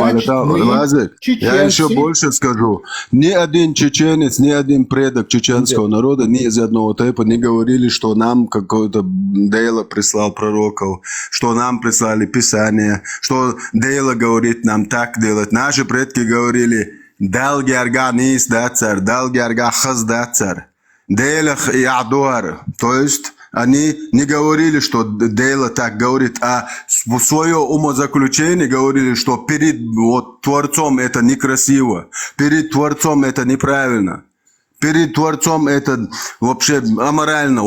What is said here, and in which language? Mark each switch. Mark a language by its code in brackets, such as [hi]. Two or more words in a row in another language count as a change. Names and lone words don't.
[ru] Я еще больше скажу, ни один чеченец, ни один предок чеченского народа, ни из одного типа не говорили, что нам какое-то Дейла прислал пророков, что нам прислали Писание, что Дейла говорит нам так делать. Наши предки говорили... [ce] Дал герга нис дацар, дал герга хаз дацар. Дейлах и адуар. [ru] То есть они не говорили, что Дейла так говорит, а в свое умозаключение говорили, что перед вот, Творцом это некрасиво, перед Творцом это неправильно, перед Творцом это вообще аморально.